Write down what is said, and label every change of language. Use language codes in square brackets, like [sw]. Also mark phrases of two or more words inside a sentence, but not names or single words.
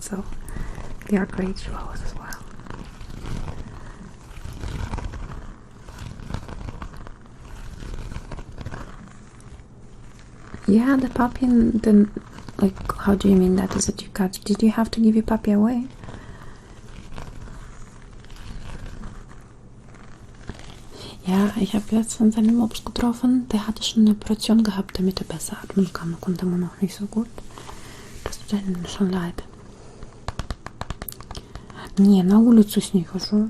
[en] So they are great Chihuahuas as well. Yeah, the puppy. Then, like, how do you mean that? Is it you got? Did you have to give your puppy away? [de] Ja, ich habe letztens einen Mops getroffen, der hatte schon eine Operation gehabt, damit er besser atmen kann. Da konnte man noch nicht so gut. Das tut einem schon leid. [ru] Не, на улицу с ней хожу.